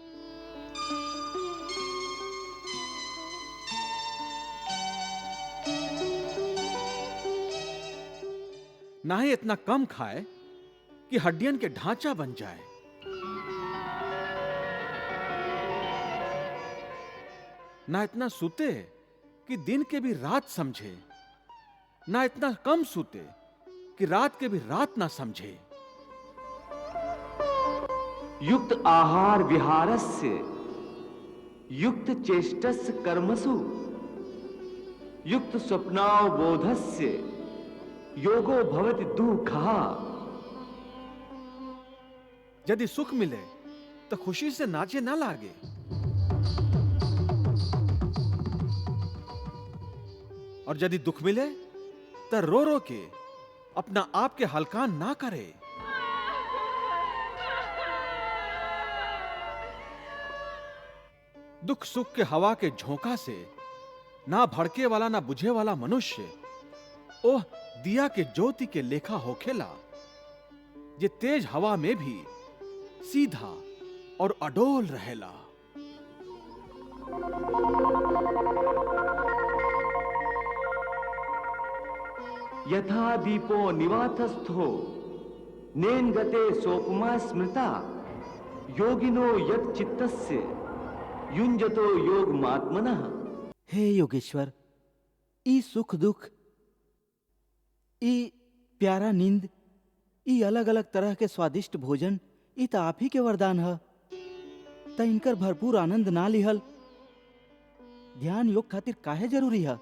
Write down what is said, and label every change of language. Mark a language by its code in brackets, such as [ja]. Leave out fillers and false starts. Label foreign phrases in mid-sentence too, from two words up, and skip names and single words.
[bho] ना ही इतना कम खाए कि हड्डियन के ढांचा बन जाए। ना इतना सूते कि दिन के भी रात समझे, ना इतना कम सूते कि रात के भी रात ना समझे। [sa] युक्त आहार विहारस्य युक्त चेष्टस्य कर्मसु युक्त स्वप्नावबोधस्य योगो भवति दुःखः। [bho] यदि सुख मिले तो खुशी से नाचे ना लागे, और यदि दुख मिले तो रो रो के अपना आप के हल्का ना करे। दुख सुख के हवा के झोंका से ना भड़के वाला ना बुझे वाला मनुष्य ओह दिया के ज्योति के लेखा होखेला, जे तेज हवा में भी सीधा और अडोल रहेला। [sa] यथा दीपो निवातस्थो नेनगते सोपमा स्मृता योगिनो यत् चित्तस्य युञ्जतो योगमात्मनः। [bho] हे योगेश्वर, ई सुख दुख, ई प्यारा नींद, ई अलग अलग तरह के स्वादिष्ट भोजन, ई तो आप ही के वरदान है। त इनकर भरपूर आनंद ना लिहल ध्यान योग खातिर काहे जरूरी है?